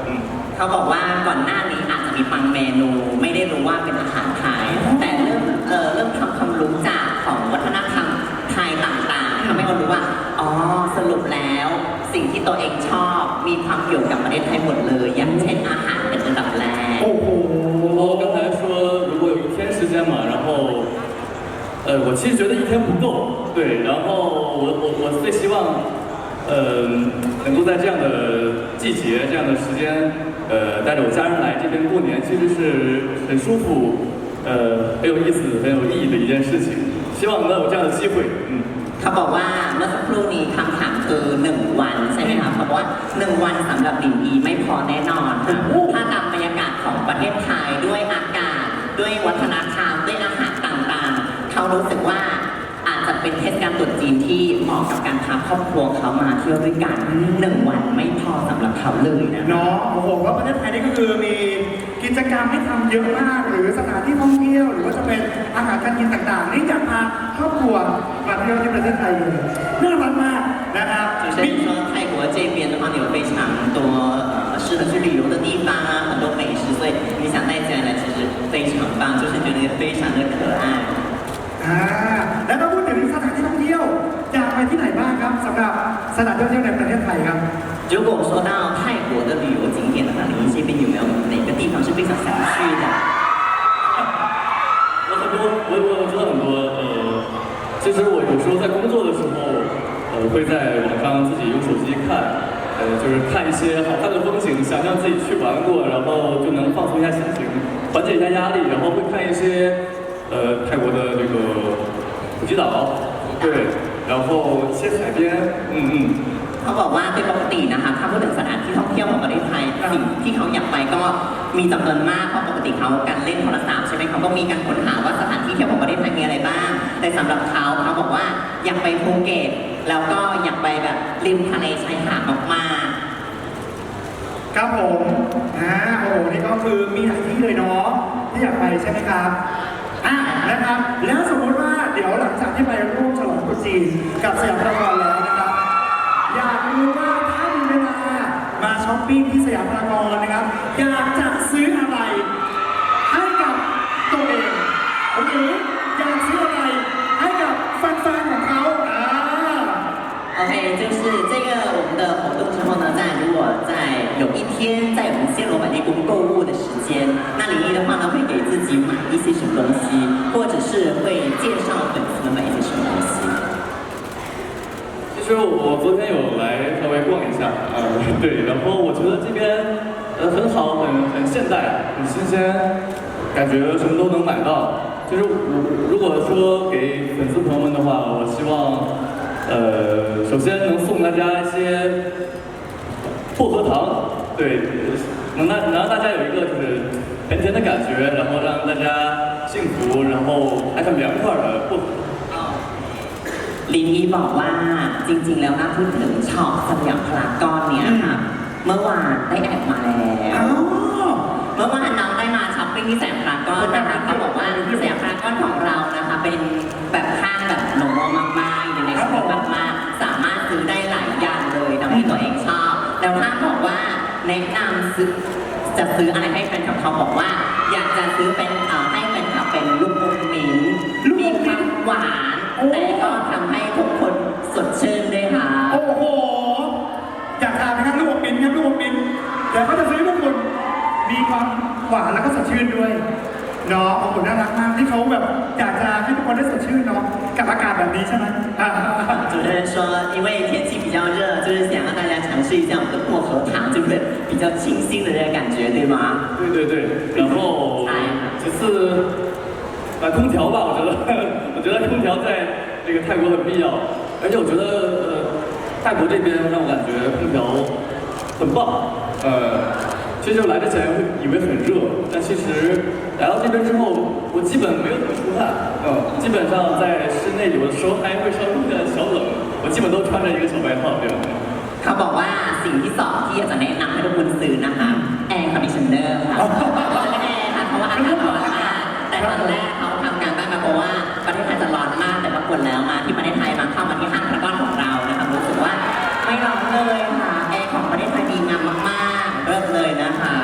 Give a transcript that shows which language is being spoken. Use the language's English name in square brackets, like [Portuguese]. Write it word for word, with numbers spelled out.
[Thai] 嗯， เขาบอกว่าก่อนหน้านี้อาจจะมีบางเมนูไม่ได้รู้ว่าเป็นอาหารไทยแต่เริ่มเอ่อเริ่มทำความรู้จักของวัฒนธรรมไทยต่างๆทำให้เรารู้ว่าอ๋อสรุปแล้วสิ่งที่ตัวเองชอบมีความเกี่ยวกับประเทศไทยหมดเลยอย่างเช่นอาหารเป็นระดับแรก โอ้โห [Chinese] 我刚才说如果有一天时间嘛然后呃我其实觉得一天不够对然后我我我最希望呃能够在这样的季节这样的时间呃带着我家人来这边过年其实是很舒服呃很有意思很有意义的一件事情希望能有这样的机会嗯 [Thai] เขาบอกว่าเมื่อสักครู่นี้คำถามคือหนึ่งวันใช่ไหมคะเขาบอกว่าหนึ่งวันสำหรับหลินอีไม่พอแน่นอนค่ะถ้าตามบรรยากาศของประเทศไทยด้วยอากาศด้วยวัฒนธรรมด้วยอาหารต่างๆเขารู้สึกว่าอาจจะเป็นเทศกาลตรุษจีนที่เหมาะกับการพาครอบครัวเขามาเที่ยวด้วยกันหนึ่งวันไม่พอสำหรับเขาเลยนะ เนาะโอ้โหว่าประเทศไทยนี่ก็คือมีกิจกรรมให้ทำเยอะมากหรือสถานที่ท่องเที่ยวหรือว่าจะเป็นอาหารการกินต่างๆนี่อยากพาครอบครัวมาเที่ยวที่ประเทศไทยเลยน่ารักมากนะครับ [Chinese] 就像说泰国这边的话，有非常多呃适合去旅游的地方啊，很多美食，所以你想带家人来，其实非常棒，就是觉得非常的可爱。 [Thai] อ่าแล้วก็พูดถึงสถานที่ท่องเที่ยวอยากไปที่ไหนบ้างครับสำหรับสถานที่ท่องเที่ยวในประเทศไทยครับ [Chinese] 如果说到泰国的旅游景点的话，你这边有没有哪个地方是非常想去的？我很多，我我知道很多呃。其实我有时候在工作的时候，呃，会在网上自己用手机看，呃，就是看一些好看的风景，想象自己去玩过，然后就能放松一下心情，缓解一下压力，然后会看一些，呃，泰国的那个普吉岛，对，然后一些海边，嗯嗯。 [Thai] เขาบอกว่าเป็นปกตินะคะถ้าพูดถึงสถานที่ท่องเที่ยวของประเทศไทยสิ่งที่เขาอยากไปก็มีจำนวนมากเพราะปกติเขาการเล่นโทรศัพท์ใช่ไหมเขาก็มีการค้นหาว่าสถานที่เที่ยวของประเทศไทยมีอะไรบ้างแต่สำหรับเขาเขาบอกว่าอยากไปภูเก็ตแล้วก็อยากไปแบบริมทะเลชายหาดมากๆ ครับผมอ่าโอ้โหนี่ก็คือมีหลายที่เลยเนาะที่อยากไปใช่ไหมครับอ่านะครับแล้วสมมติว่าเดี๋ยวหลังจากที่ไปร่วมฉลองกุจีกับสยามพารากอนแล้วนะครับอยากรู้ว่าถ้ามีเวลามาช้อปปิ้งที่สยามพารากอนนะครับอยากจะซื้ออะไรให้กับตัวเองโอเคอยากซื้ออะไรให้กับแฟนๆของเขาอ่า [Chinese] โอเค就是这个我们的活动之后呢在如果在有一天在我们暹罗百丽宫购物的时间那林一的话呢会给自己买一些什么东西或者是会介绍粉丝们一些什么实我昨天有来稍微逛一下，呃，对，然后我觉得这边呃很好，很很现代，很新鲜，感觉什么都能买到。就是我如果说给粉丝朋友们的话，我希望呃首先能送大家一些薄荷糖，对，能让能让大家有一个就是甜甜的感觉，然后让大家幸福，然后还很凉快的薄荷。 [Thai] ลินนี่บอกว่าจริงๆแล้วน่าพูดถึงช็อปสยามพารากอนเนี่ยค่ะเมื่อวานได้แอบมาแล้วเมื่อวานน้องได้มาช้อปปิ้งที่สยามพารากอนนะคะเขาบอกว่าสยามพารากอนของเรานะคะเป็นแบบห้างแบบโนมอมากๆในสยามพารากอนสามารถซื้อได้หลายอย่างเลยตามที่ตัวเองชอบแล้วถ้าบอกว่าแนะนำซื้อ จะซื้ออะไรให้แฟนคลับเขาบอกว่าอยากจะซื้อเป็นเอ่อให้แฟนคลับเป็นลูกอมมิ้นมีความหวานแต่ก็ทำให้ทุกคนสดชื่นด้วยค่ะ โอ้โหอยากทานไหมครับลูกอมมิ้นครับลูกอมมิ้นเดี๋ยวเขาจะซื้อพวกคุณมีความหวานแล้วก็สดชื่นด้วยเนาะขอบคุณน่ารักมากที่เขาแบบอยากจะให้ทุกคนได้สดชื่นเนาะกับอากาศแบบนี้ใช่ไหมอ่า [Chinese] 主持人说因为天气比较热就是想让大家尝试一下我们的薄荷糖就是比较清新的那个感觉对吗对对对然后其次买空调吧，我觉得，我觉得空调在这个泰国很必要，而且我觉得呃，泰国这边让我感觉空调很棒，呃，其实来之前会以为很热，但其实来到这边之后，我基本没有怎么出汗，嗯，基本上在室内有的时候还会稍微有点小冷，我基本都穿着一个小外套这样。他 [Thai] บอกว่าสิ่งที่สองที่อาจารย์แนะนำให้ทุกคนซื้อนะคะแอร์คอนดิชันเนอร์ค่ะไม่แน่ค่ะเพราะว่าอากาศร้อนมากแต่ตอนแรกเขาทำการบ้านมาเพราะว่าประเทศไทยจะร้อนมากแต่ปรากฏแล้วมาที่ประเทศไทยมาเข้ามาที่ห้างพารากอนของเรานะคะรู้สึกว่าไม่ร้อนเลยค่ะแอร์ของประเทศไทยดีงามมากๆเลิศเลยนะคะ